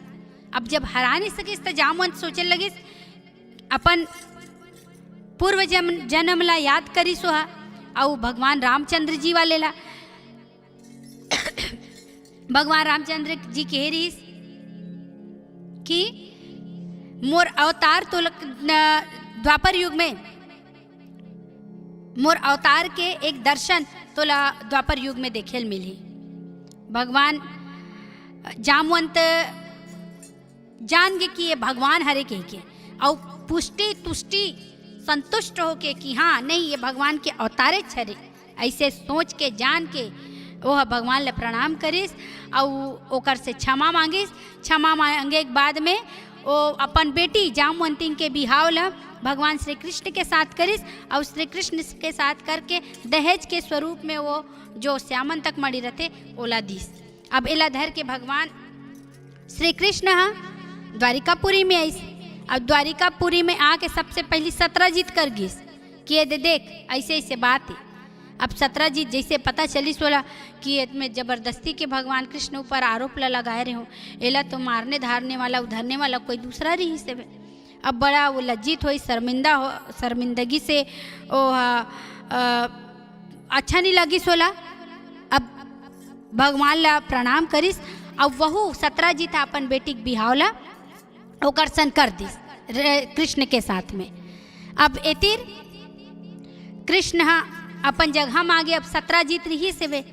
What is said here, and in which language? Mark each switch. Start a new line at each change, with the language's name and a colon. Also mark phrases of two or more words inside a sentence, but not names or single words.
Chhattisgarhi: अब जब हरा नहीं सकिस तो जामवंत सोचे लगिस अपन पूर्व जन्म ला याद करी सोहा और भगवान रामचंद्र जी वाले ला भगवान रामचंद्र जी कह रही कि मोर अवतार तो द्वापर युग में मोर अवतार के एक दर्शन तोला द्वापर युग में देखेल मिली। भगवान जामवंत जान गे कि ये भगवान हरे के और पुष्टि तुष्टि संतुष्ट होके कि हाँ नहीं ये भगवान के अवतारे छरे, ऐसे सोच के जान के वह भगवान ले प्रणाम करिस और ओकर से क्षमा मांगिस। क्षमा मांगे के बाद में वो अपन बेटी जामवंती के बिहाव ला भगवान श्री कृष्ण के साथ करिस और श्री कृष्ण के साथ करके दहेज के स्वरूप में वो जो श्यामंतक मणि रहते ओला दीस। अब एला धर के भगवान श्री कृष्ण द्वारिकापुरी में आइस। अब द्वारिकापुरी में आके सबसे पहली सत्रजीत कर गिस कि ये देख ऐसे ऐसे बात है। अब सत्रजीत जैसे पता चली सोला कि इसमें जबरदस्ती के भगवान कृष्ण ऊपर आरोप लगाए रहे हो, एला तो मारने धारने वाला उधरने वाला कोई दूसरा रही से। अब बड़ा वो लज्जित हो शर्मिंदगी से ओ अच्छा नहीं लगी सोला। अब भगवान ला प्रणाम करिस अब वहू सत्रजीत अपन बेटी के बिहावला ओकर सन कर दिस कृष्ण के साथ में। अब एतिर कृष्ण अपन जगह में आगे अब सत्रजीत रही से वे।